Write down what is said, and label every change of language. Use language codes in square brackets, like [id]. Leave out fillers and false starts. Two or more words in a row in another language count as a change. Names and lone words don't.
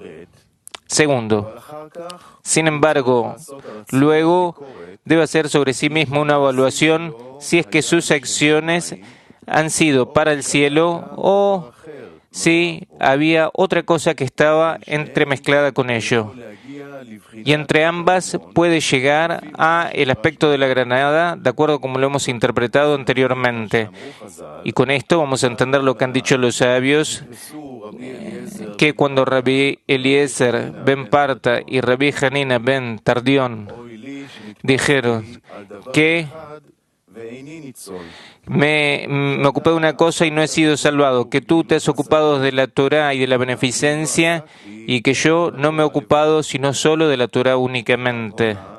[es] Segundo, sin embargo, luego debe hacer sobre sí mismo una evaluación si es que sus acciones han sido para el cielo o si había otra cosa que estaba entremezclada con ello. Y entre ambas puede llegar a el aspecto de la granada, de acuerdo como lo hemos interpretado anteriormente. Y con esto vamos a entender lo que han dicho los sabios, que cuando Rabbi Eliezer ben Parta y Rabbi Hanina ben Tardión dijeron que me ocupé de una cosa y no he sido salvado, que tú te has ocupado de la Torah y de la beneficencia y que yo no me he ocupado sino solo de la Torah únicamente.